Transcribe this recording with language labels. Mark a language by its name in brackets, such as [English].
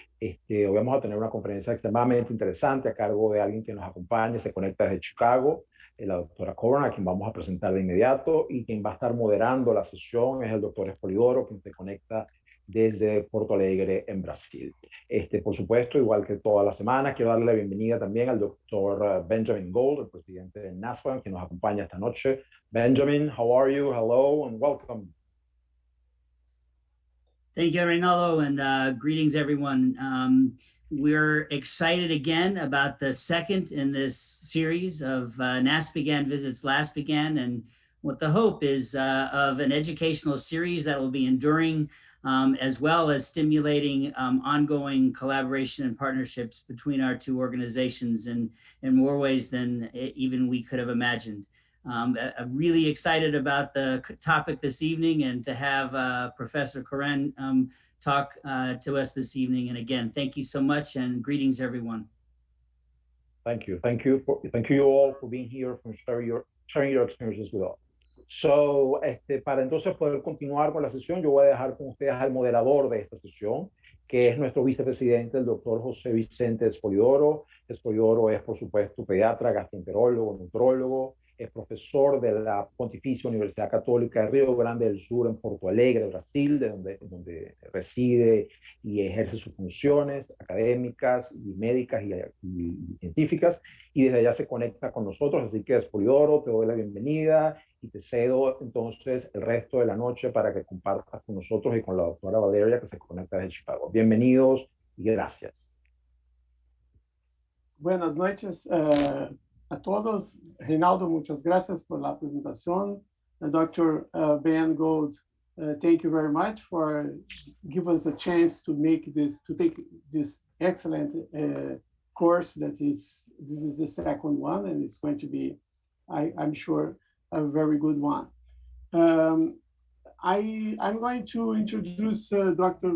[Spanish] Hoy vamos a tener una conferencia extremadamente interesante a cargo de alguien que nos acompaña, se conecta desde Chicago, la doctora Cohran, a quien vamos a presentar de inmediato, y quien va a estar moderando la sesión es el doctor Spolidoro, quien se conecta desde Porto Alegre, en Brasil. Por supuesto, igual que toda la semana, quiero darle la bienvenida también al doctor Benjamin Gold, el presidente de NASPA, que nos acompaña esta noche. [English] Benjamin, how are you? Hello and welcome. Thank you, Reynaldo, and greetings, everyone. We're excited again about the second in this series of NASPGAN Visits LASPGAN, and what the hope is of an educational series that will be enduring, as well as stimulating ongoing collaboration and partnerships between our two organizations in more ways than even we could have imagined. I'm really excited about the topic this evening and to have Professor Cohran talk to us this evening. And again, thank you so much and greetings, everyone. Thank you. Thank you all for being here, for sharing your experiences with us. [Spanish] So, para entonces poder continuar con la sesión, yo voy a dejar con ustedes al moderador de esta sesión, que es nuestro vicepresidente, el doctor José Vicente Spolidoro. Spolidoro es, por supuesto, pediatra, gastroenterólogo, nutrólogo, es profesor de la Pontificia Universidad Católica de Río Grande del Sur en Porto Alegre, Brasil, donde reside y ejerce sus funciones académicas y médicas y científicas, y desde allá se conecta con nosotros. Así que, Spolidoro, te doy la bienvenida y te cedo entonces el resto de la noche para que compartas con nosotros y con la doctora Valerie, que se conecta desde Chicago. Bienvenidos y gracias. Buenas noches a todos. Reynaldo, muchas gracias por la presentación. [English] Dr. Ben Gold, thank you very much for giving us a chance to take this excellent course. This is the second one, and it's going to be, I'm sure, a very good one. I'm going to introduce Dr.